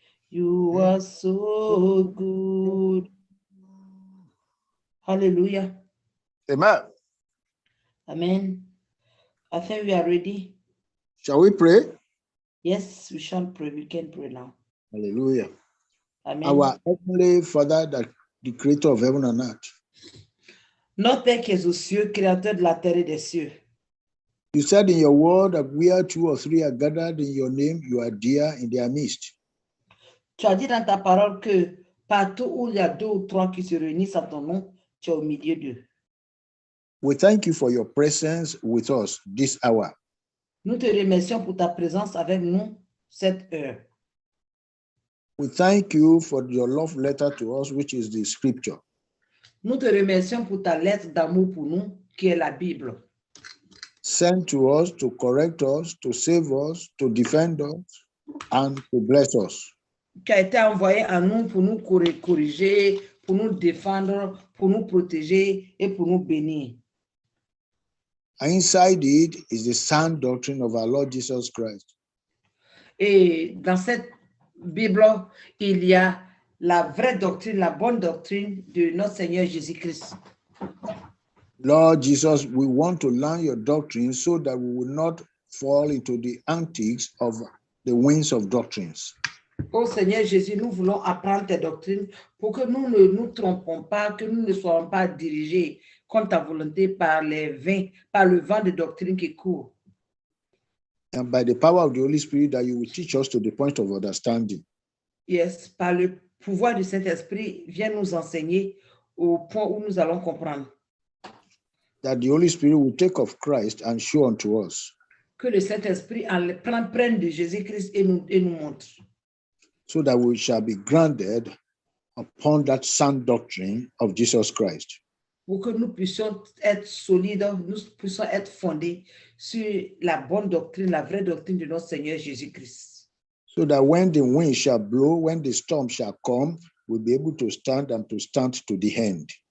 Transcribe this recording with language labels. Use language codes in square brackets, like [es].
[en] You are so good. Hallelujah. Amen. Amen. I think we are ready. Shall we pray? Yes, we shall pray. We can pray now. Hallelujah. Amen. Our Heavenly Father, the creator of heaven and earth. [fr] Notre Père qui est aux cieux, créateur de la terre et des cieux. [en] You said in your word that where 2 or 3 are gathered in your name, you are there in their midst. [fr] Tu as dit dans ta parole que partout où il y a 2 ou 3 qui se réunissent à ton nom, tu es au milieu d'eux. [en] We thank you for your presence with us this hour. [fr] Nous te remercions pour ta présence avec nous cette heure. [en] We thank you for your love letter to us, which is the scripture. [fr] Nous te remercions pour ta lettre d'amour pour nous, qui est la Bible. [en] Sent to us to correct us, to save us, to defend us, and to bless us. [fr] Qui a été envoyé à nous pour nous corriger, pour nous défendre, pour nous protéger et pour nous bénir. [en] Inside it is the sound doctrine of our Lord Jesus Christ. [fr] Et dans cette Bible, il y a la vraie doctrine, la bonne doctrine de notre Seigneur Jésus-Christ. [en] Lord Jesus, we want to learn your doctrine so that we will not fall into the antics of the winds of doctrines. [fr] Ô Seigneur Jésus, nous voulons apprendre tes doctrines pour que nous ne nous trompons pas, que nous ne soyons pas dirigés contre ta volonté par le vent de doctrine qui court. [en] And by the power of the Holy Spirit, that you will teach us to the point of understanding. [fr] Yes, par le pouvoir du Saint-Esprit, viens nous enseigner au point où nous allons comprendre. [en] That the Holy Spirit will take of Christ and show unto us. [fr] Que le Saint-Esprit prenne de Jésus-Christ et nous montre. [en] So that we shall be grounded upon that sound doctrine of Jesus Christ. [fr] Pour que nous puissions être solides, nous puissions être fondés sur la bonne doctrine, la vraie doctrine de notre Seigneur Jésus-Christ. [en] So that when the wind shall blow, when the storm shall come, we'll be able to stand and to stand to the end.